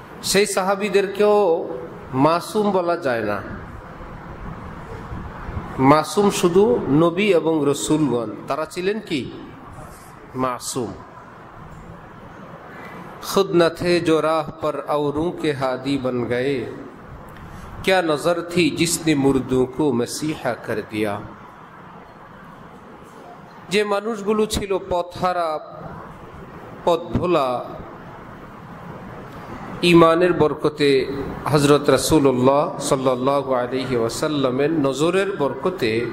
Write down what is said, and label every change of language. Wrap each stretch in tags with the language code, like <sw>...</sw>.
<bn>সেই সাহাবীদেরকেও মাসুম বলা যায় না। মাসুম শুধু নবী এবং রসুলগণ, তারা ছিলেন কি মাসুম।</bn> <hi>खुद न थे जो राह पर औरों के हादी बन गए, क्या नजर थी जिसने मुर्दों को मसीहा कर दिया।</hi> <bn>যে মানুষগুলো ছিল পথহারা, পথ ভোলা, ইমানের বরকতে হযরত রাসূলুল্লাহ সাল্লাল্লাহু আলাইহি ওয়াসাল্লামের নজরের বরকতে</bn>